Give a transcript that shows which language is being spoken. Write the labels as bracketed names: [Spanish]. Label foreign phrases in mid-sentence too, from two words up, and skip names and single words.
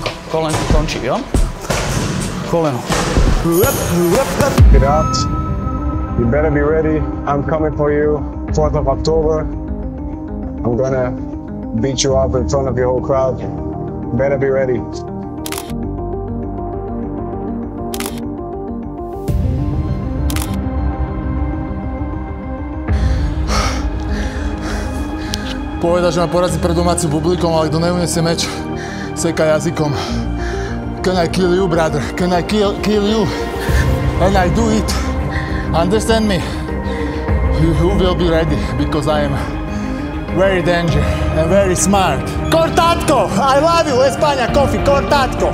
[Slovak] Kolenko končí, jo? Koleno. [English] Get out. You better be ready. I'm coming for you. 4th of October. I'm gonna beat you up in front of your whole crowd. Better be ready. [Slovak] Povedal, že ma porazí pred domácim publikom, ale kto neuniesie meč, seka jazykom. [English] Can I kill you, brother? Can I kill you? And I do it. Understand me? You will be ready, because I am very dangerous and very smart. Cortátko! I love you, España coffee, cortátko!